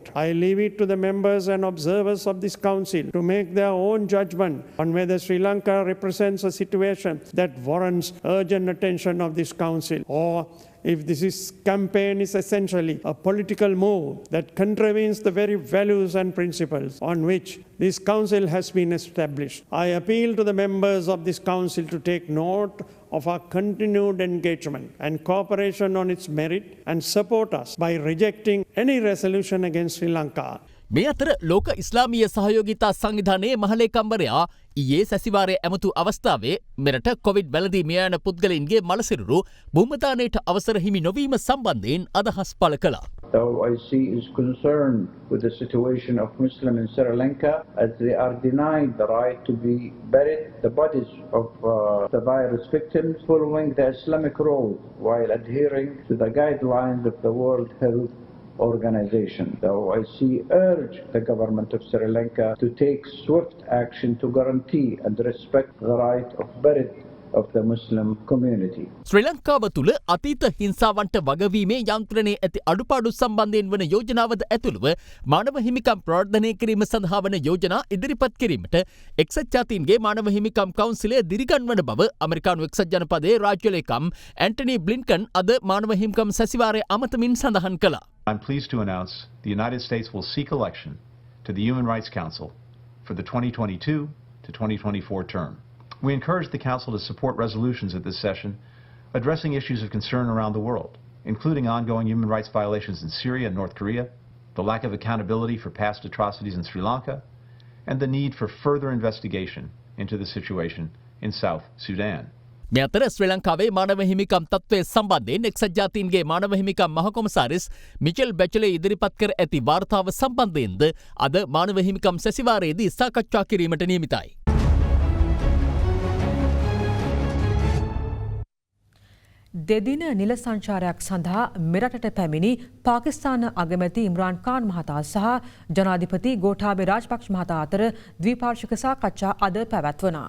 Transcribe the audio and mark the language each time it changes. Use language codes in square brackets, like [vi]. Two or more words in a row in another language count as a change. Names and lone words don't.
[en] I leave it to the members and observers of this council to make their own judgment on whether Sri Lanka represents a situation that warrants urgent attention of this council, or if this campaign is essentially a political move that contravenes the very values and principles on which this council has been established. I appeal to the members of this council to take note of our continued engagement and cooperation on its merit and support us by rejecting any resolution against Sri Lanka. [si] මේ අතර ලෝක ඉස්ලාමීය සහයෝගිතා සංවිධානයේ මහලේකම්වරයා ඊයේ සැසිවාරයේ ඇමතු අවස්ථාවේ මෙරට කොවිඩ් වැළඳී මිය යන පුද්ගලයින්ගේ මළසිරුරු භූමදානයට අවසර හිමි නොවීම සම්බන්ධයෙන් අදහස් පළ කළා. [en] The OIC is concerned with the situation of Muslims in Sri Lanka as they are denied the right to be buried the bodies of the virus victims following the Islamic rule while adhering to the guidelines of the World Health Organization. The OIC urged the government of Sri Lanka to take swift action to guarantee and respect the right of burial of the Muslim community. [si] ශ්‍රී ලංකාව තුළ අතීත හිංසාවන්ට වගවීමේ යන්ත්‍රණයේ ඇති අඩුපාඩු සම්බන්ධයෙන් වන යෝජනාවද ඇතුළුව මානව හිමිකම් ප්‍රවර්ධනය කිරීම සඳහා වන යෝජනා ඉදිරිපත් කිරීමට එක්සත් ජාතීන්ගේ මානව හිමිකම් කවුන්සිලය දිරිගන්වන බව ඇමරිකානු එක්සත් ජනපදයේ රාජ්‍ය ලේකම් ඇන්ටනි බ්ලින්කන් අද මානව හිමිකම් සැසිවාරය අමතමින් සඳහන් කළා. [en] I'm pleased to announce the United States will seek election to the Human Rights Council for the 2022 to 2024 term. We encourage the Council to support resolutions at this session addressing issues of concern around the world, including ongoing human rights violations in Syria and North Korea, the lack of accountability for past atrocities in Sri Lanka, and the need for further investigation into the situation in South Sudan. [si] මේ අතර ශ්‍රී ලංකාවේ මානව හිමිකම් තත්ත්වය සම්බන්ධයෙන් එක්සත් ජාතීන්ගේ මානව හිමිකම් මහකොමසාරිස් මිචෙල් බැචලේ ඉදිරිපත් කර ඇති වාර්තාව සම්බන්ධයෙන්ද අද මානව හිමිකම් සැසිවාරයේදී සාකච්ඡා කිරීමට නියමිතයි. දෙදින නිල සංචාරයක් සඳහා මෙරටට පැමිණි පාකිස්තාන අගමැති ඉම්රාන් ඛාන් මහතා සහ ජනාධිපති ගෝඨාභය රාජපක්ෂ මහතා අතර ද්විපාර්ශ්වික සාකච්ඡා අද පැවැත්වුණා.